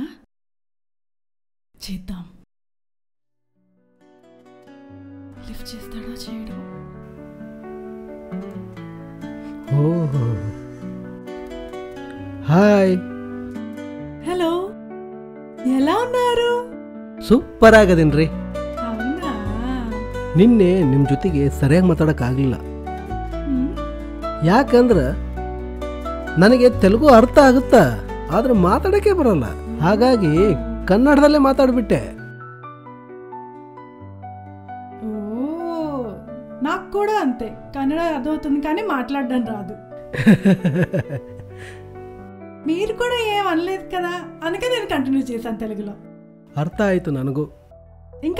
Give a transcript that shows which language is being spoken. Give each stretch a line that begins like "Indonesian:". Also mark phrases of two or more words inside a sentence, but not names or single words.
Telugu: చేద్దాం. లిఫ్ట్ చేస్తాడా చేయడు? ఓహో హాయ్. హలో, ఎలా ఉన్నారు?
Kannada: ಸೂಪರ್ ಆಗದೇನ್ರಿ.
Telugu: అవునా?
Kannada: ನಿನ್ನೆ ನಿಮ್ಮ ಜೊತೆಗೆ ಸರಿಯಾಗಿ ಮಾತಾಡೋಕ್ಕಾಗಲಿಲ್ಲ. ಯಾಕಂದ್ರೆ ನನಗೆ ತೆಲುಗು ಅರ್ಥ ಆಗುತ್ತಾ, ಆದ್ರೆ ಮಾತಾಡೋಕ್ಕೆ ಬರಲ್ಲ. ಹಾಗಾಗಿ ಕನ್ನಡದಲ್ಲೇ ಮಾತಾಡ್ಬಿಟ್ಟೆ.
Telugu: ఓ, నాకు కూడా అంతే. కన్నడ అర్థమవుతుంది కానీ మాట్లాడడం రాదు. మీరు కూడా ఏం అనలేదు కదా, అందుకే నేను కంటిన్యూ చేశాను తెలుగులో.
Kannada: ಅರ್ಥ ಆಯ್ತು ನನಗೂ.
Telugu: ఇంకా